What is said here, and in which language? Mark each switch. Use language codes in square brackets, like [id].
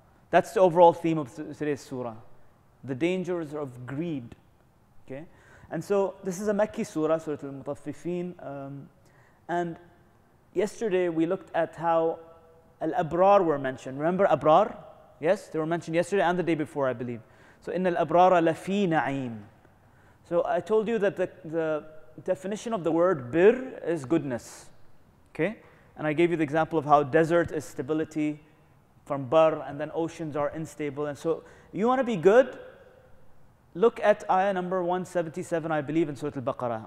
[en] That's the overall theme of today's surah, the dangers of greed. Okay? And so this is a Makki surah, Surah Al-Mutaffifin. And yesterday we looked at how Al-Abrar were mentioned. Remember Abrar? Yes, they were mentioned yesterday and the day before, I believe. [ar] So, إِنَّ الْأَبْرَارَ لَفِي نَعِيمٍ. [en] So I told you that the definition of the word bir is goodness. Okay? And I gave you the example of how desert is stability from bar, and then oceans are unstable. And so you want to be good, look at ayah number 177, I believe, in Surah Al-Baqarah.